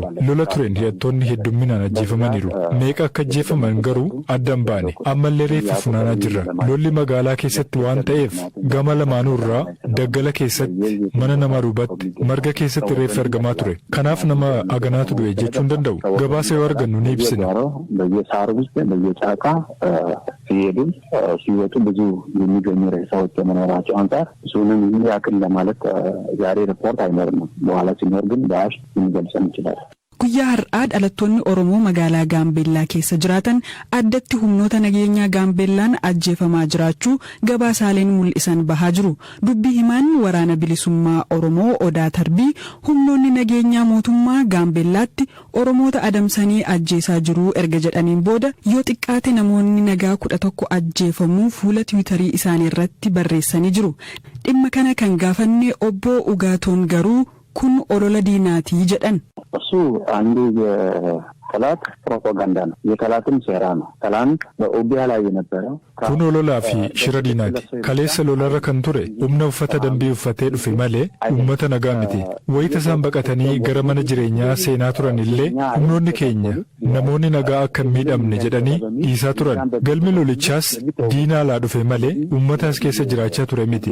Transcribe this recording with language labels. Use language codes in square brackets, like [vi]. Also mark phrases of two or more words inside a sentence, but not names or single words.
[om] Lola tureen hidhattoonni heddumminaan ajjeefamaniiru. Meeqa akka ajjeefaman garuu addan baane. Ammallee reeffa funaanaa jirra. Lolli magaalaa keessatti waan ta'eef gama lamaanuu irraa daggala keessatti mana namaa duubatti marga keessatti reeffa argamaa ture. Kanaaf nama aganaatu du'e jechuu hin danda'u. Gabaasa yoo argannu ni ibsina. [am] በየሳር ውስጥ በየጫካ ሲሄዱ ሲወጡ ብዙ የሚገኙ ሬሳዎች ከመኖራቸው አንጻር እሱንም ያክል ለማለት ዛሬ ሪፖርት አይኖርም። በኋላ ሲኖር ግን ዳሽ የሚገልጸን ይችላል። [om] Guyyaa har'aa dhalattoonni Oromoo magaalaa Gaambeellaa keessa jiraatan addatti humnoota nageenyaa Gaambeellaan ajjeefamaa jiraachuu gabaasaaleen mul'isan bahaa jiru. Dubbii himaan waraana bilisummaa Oromoo Odaa Tarbii humnoonni nageenyaa mootummaa Gaambeellaatti Oromoota adamsanii ajjeesaa jiru erga jedhaniin booda yoo xiqqaate namoonni nagaa 11 ajjeefamuu fuula Tiwiitarii isaanii irratti barreessanii jiru. Dhimma kana kan gaafanne obbo Ugaatoon garuu kun olola diinaatii jedhan. [am] እሱ አንዱ የጠላት ፕሮፓጋንዳ ነው። የጠላትም ሴራ ነው። ጠላት በኦቢያ ላይ የነበረው [om] kun ololaa fi shira diinaati. Kaleessa lolarra kan ture humna uffata dambii uffatee dhufe malee uummata nagaa miti. Wayita isaan baqatanii gara mana jireenyaa seenaa turan illee humnoonni keenya namoonni nagaa akka hin miidhamne jedhanii dhiisaa turan. Galmi lolichaas diinaa laa dhufe malee uummataas keessa jiraachaa ture miti.